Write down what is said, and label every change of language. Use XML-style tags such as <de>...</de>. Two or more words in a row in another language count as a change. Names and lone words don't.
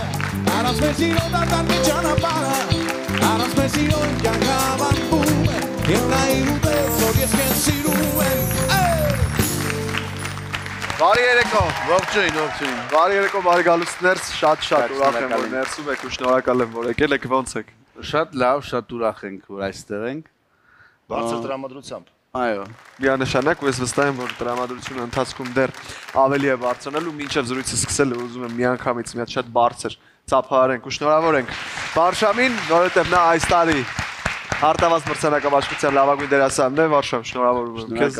<hy>Arans mesino dardan mi chanapara Arans mesino yangaban bume Eta irute zoriez kensirumen Բարի երեկո, ողջույն, բարի երեկո, բարի գալուստ ներս, շատ ուրախ եմ, որ ներսում եք ու շնորհակալ եմ, որ եկել եք, ոնց եք։ Շատ լավ, շատ ուրախ ենք, որ այստեղ ենք։ Բարձր տրամադրությամբ։ Այո։ Միանշանակ ու ես վստահ եմ, որ տրամադրությունը ընթացքում դեռ ավելի է բարձրանալու, մինչև զրույցը սկսել ուզում եմ միանգամից մի հատ շատ բարձր ծափահարենք ու շնորհավոր ենք Վարշամին, որովհետև նա այս տարի Արտավազդ մրցանակաբաշխության լավագույն դերասանն է, Վարշամ, շնորհավորում եմ քեզ։</hy>